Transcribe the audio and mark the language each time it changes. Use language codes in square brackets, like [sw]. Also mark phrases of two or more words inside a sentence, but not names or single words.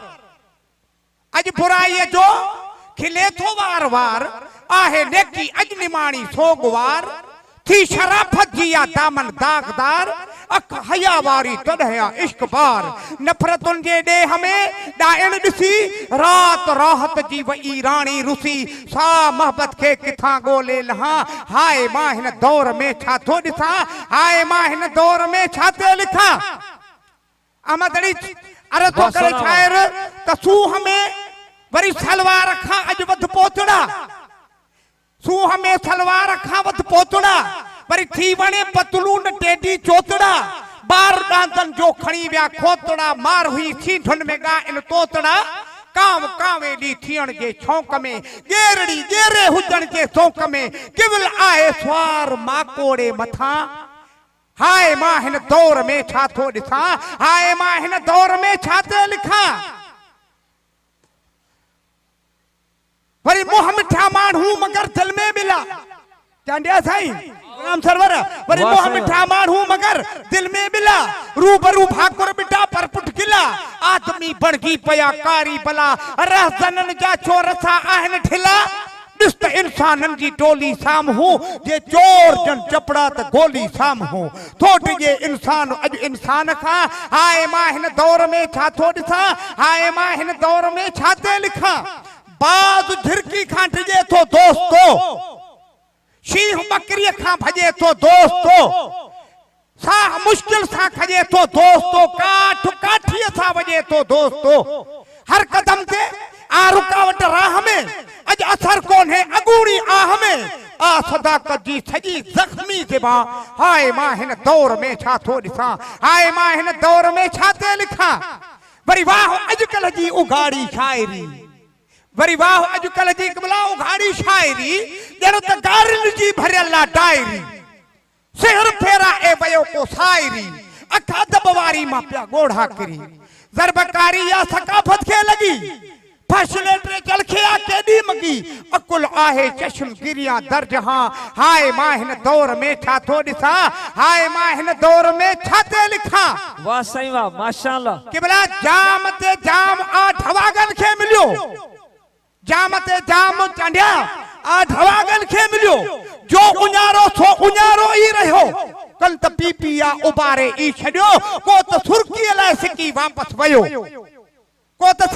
[sd] अज बुराई जो खिले थो वार वार आहे नेकी अज निमाणी सोगवार थी शराफत जी या दामन दागदार अख हया वारी तॾहिं इश्क बार नफ़रतुनि जे ॾेह में ॾाइण ॾिसी रात राहत जी वई राणी रुसी सा मोहब्बत खे किथां ॻोल्हे लहां हाय मां हिन दौर में छा थो ॾिसां हाय मां हिन दौर में छा थो लिखां अहमद अली अरे तो करे वाह, शायर त सूह में वरी सलवार खां अज वध पोतड़ा सूह में सलवार खां वध पोतड़ा वरी थी वणे पतलून टेडी चोतड़ा बार डांदन जो खणी विया खोतड़ा मार हुई सीठन में गा इन तोतड़ा काव कावेली थियण जे छौंक में गेरड़ी गेरे हुजण जे चौक में किवल आहे स्वार माकोड़े मथा हाय मां हिन दौर में छा थो ॾिसां हाय मां हिन दौर में छा थो लिखां वरी मुंह मिठा माण्हू मगर दिल में मिला चांडिया साईं राम सरवर वरी मुंह मिठा माण्हू मगर दिल में मिला रूबरू भाकुर बिटा पर पुट गिला आदमी बणगी पया कारी बला रहजनन जा चोरसा आहिन ठिला ॾिस त इंसानन जी टोली साम्हूं जे चोर जन चपड़ा त गोली साम्हूं थोट जे इंसान अॼु इंसान खां हाय मां हिन दौर में छा थो ॾिसां हाय मां हिन दौर में छा थो लिखां बाज़ झिरकी खां डिॼे थो दोस्तो शींह बकरीअ खां भॼे थो दोस्तो साह मुश्किल सां खॼे थो दोस्तो काठ काठीअ सां वॼे थो दोस्तो हर कदम ते आ रुकावट राह में अज असर कोन्हे अगूणी आह में आ सदाकत जी सजी जख्मी ज़िबा हाय मां हिन दौर में छा थो ॾिसां हाय मां हिन दौर में छा थो लिखां वरी वाह अॼुकल्ह जी उघाड़ी शाइरी वरी वाह अॼुकल्ह जी कमला उघाड़ी शाइरी ॼण त गारिन जी भरियल आहे डायरी सिहर फेरा ए वयो को सायरी अखा दब वारी मां पिया गोढ़ा किरी ज़रबकारी या सकाफत खे लगी फैसले टे चलखिया केडी मगी अकुल आहे चश्म गिरिया दर्ज हां हाय मां हिन दौर में छा थो ॾिसां हाय मां हिन दौर में छा थो लिखां वाह साईं वाह माशाअल्लाह किबला जाम ते जाम आ ढवागन खे मिलियो जाम ते जाम चांडिया आ ढवागन खे मिलियो जो उञारो सो उञारो ई रहियो कल त पीपी या उबारे ई छॾियो को त सुर्कीअ लाइ सिकी वापस वयो को त